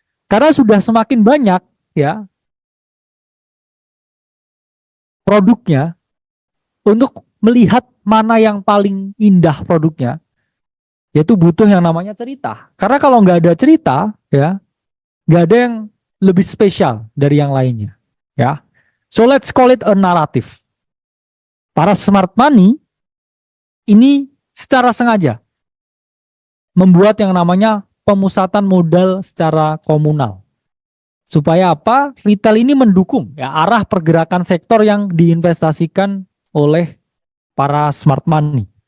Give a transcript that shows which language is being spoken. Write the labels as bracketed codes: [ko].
[id] Karena sudah semakin banyak ya produknya, untuk melihat mana yang paling indah produknya, yaitu butuh yang namanya cerita. Karena kalau nggak ada cerita, ya nggak ada yang lebih spesial dari yang lainnya. [en] Ya, so let's call it a narrative. [id] Para smart money ini secara sengaja membuat yang namanya pemusatan modal secara komunal. Supaya apa? Retail ini mendukung ya arah pergerakan sektor yang diinvestasikan oleh para smart money.